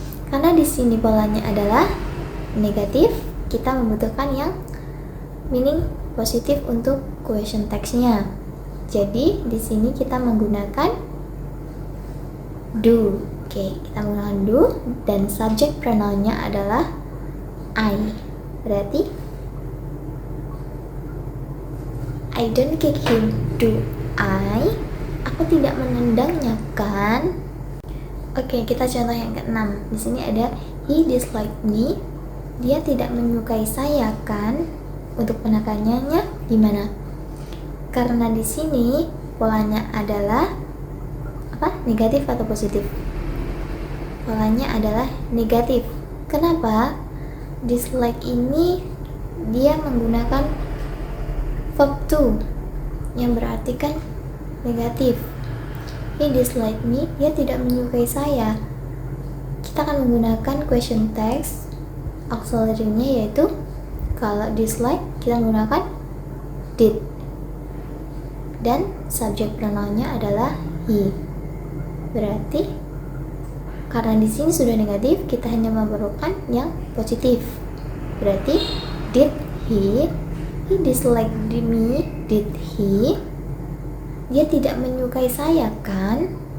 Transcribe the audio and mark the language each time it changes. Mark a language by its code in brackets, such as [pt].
[id] Karena di sini polanya adalah negatif, kita membutuhkan yang meaning positif untuk question text-nya. Jadi di sini kita menggunakan do. Oke, kita menggunakan do dan subject pronoun-nya adalah I. Berarti [en] I don't kick him, do I? [id] Aku tidak menendangnya, kan? Oke, kita contoh yang keenam. Di sini ada [en] he dislike me. [id] Dia tidak menyukai saya, kan? Untuk penekanannya gimana? Karena di sini polanya adalah apa? Negatif atau positif? Polanya adalah negatif. Kenapa? Dislike ini dia menggunakan verb to yang berarti kan negatif. [en] He dislike me, [id] dia tidak menyukai saya. Kita akan menggunakan question text, auxiliary-nya yaitu kalau dislike kita menggunakan did, dan subject pronoun-nya adalah he. Berarti karena di sini sudah negatif, kita hanya memerlukan yang positif. Berarti [en] did he dislike me, did he? [id] Dia tidak menyukai saya, kan?